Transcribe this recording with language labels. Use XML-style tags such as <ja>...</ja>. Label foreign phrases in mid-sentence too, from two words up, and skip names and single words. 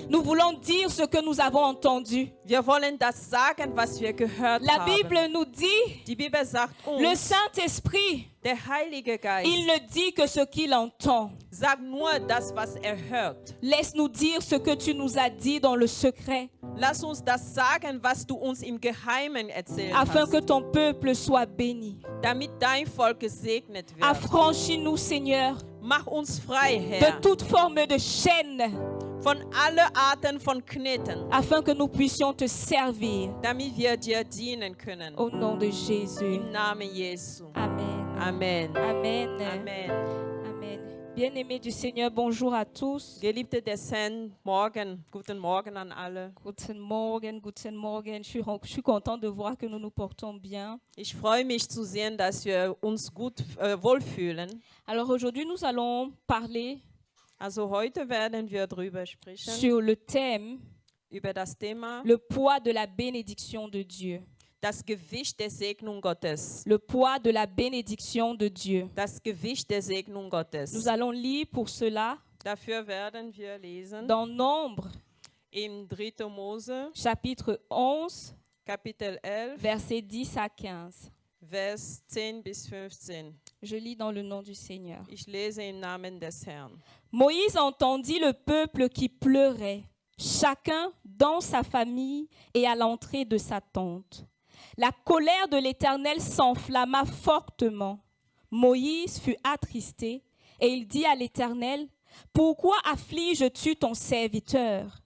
<fr>Nous voulons dire ce que nous avons entendu.</fr> <de>Wir wollen das sagen, was wir gehört</de> <fr>La</fr> <de>haben.</de> <fr>Bible nous dit,</fr> <de>Die Bibel sagt</de> <fr>le</fr> <de>uns,</de> <fr>Saint-Esprit,</fr> <de>der Heilige Geist</de> <fr>il ne dit que ce qu'il entend.</fr> <de>sagt nur das, was hört.</de> <fr>Laisse-nous dire ce que tu nous as dit dans le secret,</fr> <de>Lass uns das sagen, was du uns im Geheimen erzählt</de> <fr>afin</fr> <de>hast,</de> <fr>que ton peuple soit béni.</fr> <de>damit dein Volk gesegnet wird.</de> <fr>Affranchis-nous, Seigneur,</fr> <de>Mach uns frei,</de> <fr>de</fr> <de>Herr,</de> <fr>toute forme de chaîne,</fr> <de>von alle Arten von Kneten,</de> <fr>afin que nous puissions te servir.</fr> <de>damit wir dir dienen können.</de> <fr>Au nom de Jésus.</fr> <de>Im Namen Jesu. Amen. Amen. Amen. Amen. Amen.</de> <fr>Bien-aimés du Seigneur, bonjour à tous.</fr> <de>Geliebte des Herrn, guten Morgen an alle. Guten Morgen, guten Morgen.</de> <fr>Je suis content de voir que nous nous portons bien.</fr> <de>Ich freue mich zu sehen, dass wir uns gut wohlfühlen.</de> <fr>Alors aujourd'hui, nous allons parler</fr> <de>Also heute werden wir darüber sprechen,</de> <fr>sur le thème</fr> <de>über das Thema,</de> <fr>le poids de la bénédiction de Dieu.</fr> <de>das Gewicht der Segnung Gottes.</de> <fr>Le poids de la bénédiction de Dieu.</fr> <de>Das Gewicht der Segnung Gottes.</de> <fr>Nous allons lire pour cela</fr> <de>Dafür werden wir lesen</de> <fr>dans Nombre,</fr> <de>im 3. Mose,</de> <fr>chapitre 11,</fr> <de>Kapitel 11,</de> <fr>versets 10 à 15.</fr> <de>Vers 10 bis 15.</de> <fr>Je lis dans le nom du Seigneur.</fr> <de>Ich lese im Namen des Herrn.</de> <fr>Moïse entendit le peuple qui pleurait, chacun dans sa famille et à l'entrée de sa tente. La colère de l'Éternel s'enflamma fortement. Moïse fut attristé et il dit à l'Éternel, « Pourquoi affliges-tu ton serviteur ?</fr>